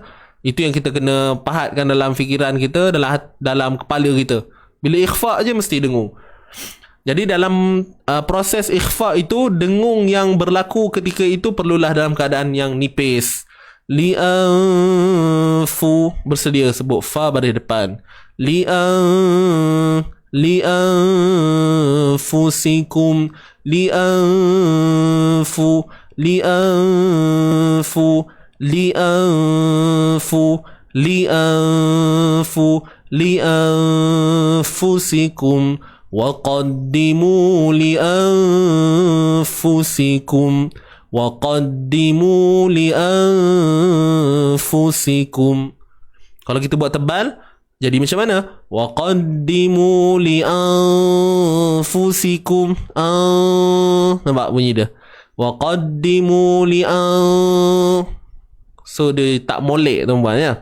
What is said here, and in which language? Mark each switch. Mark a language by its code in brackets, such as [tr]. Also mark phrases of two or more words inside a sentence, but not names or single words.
[ms] Itu yang kita kena pahatkan dalam fikiran kita, dalam kepala kita. Bila ikhfa je mesti dengung. Jadi dalam proses ikhfa itu, dengung yang berlaku ketika itu perlulah dalam keadaan yang nipis. Li'anfu, bersedia sebut fa baris depan. [ar] لأنفسكم، لأنفـ، لأنفسكم، وقدموا لأنفسكم. [ms] Kalau kita buat tebal, jadi macam mana? [ar] وقدموا لأنفسكم. [ms] Nampak bunyi dia? Waqaddimu so dia tak molek tuan-puan ya.